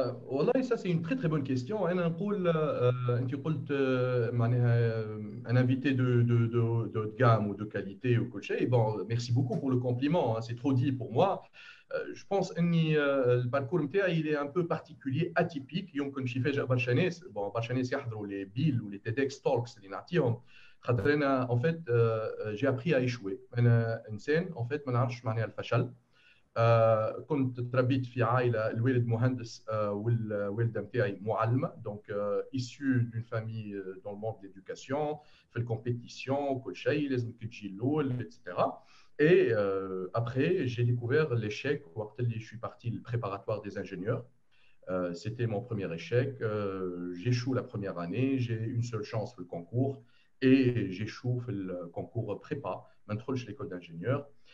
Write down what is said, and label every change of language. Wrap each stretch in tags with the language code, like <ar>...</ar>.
<ar>والله</ar> <fr>ça c'est une très très bonne question.</fr> <ar>أنا نقول أنت قلت معناها</ar> <fr>un invité de gamme ou de qualité ou</fr> <ar>كل شيء.</ar> <fr>Bon, merci beaucoup pour le compliment, hein, c'est trop dit pour moi. Je pense</fr> <ar>اني الباركور نتاعي</ar> <fr>il est un peu particulier, atypique.</fr> <ar>يمكن شي يفاجئ برشا ناس.</ar> <fr>Bon,</fr> <ar>برشا ناس يحضروا</ar> <fr>les BIL ou les TEDx Talks</fr> <ar>اللي نعطيهم. خاطر أنا</ar> <fr>en fait j'ai appris à échouer.</fr> <ar>أنا إنسان</ar> <fr>en fait</fr> <ar>ما نعرفش معناها الفشل. كنت تربيت في عائله الوالد مهندس والوالده نتاعي معلمه دونك</ar> <fr>issu d'une famille dans le monde de l'éducation</fr> <ar>في الكومبيتيسيون كل شيء لازم تجي الاول etc.</ar> <fr>Et après j'ai découvert l'échec</fr> <ar>وقت اللي</ar> <fr>je suis parti le préparatoire des ingénieurs. C'était mon premier échec. J'échoue la première année, j'ai une seule chance pour le concours et j'échoue le concours prépa,</fr> <ar>ما ندخلش</ar> <fr>l'école d'ingénieur.</fr>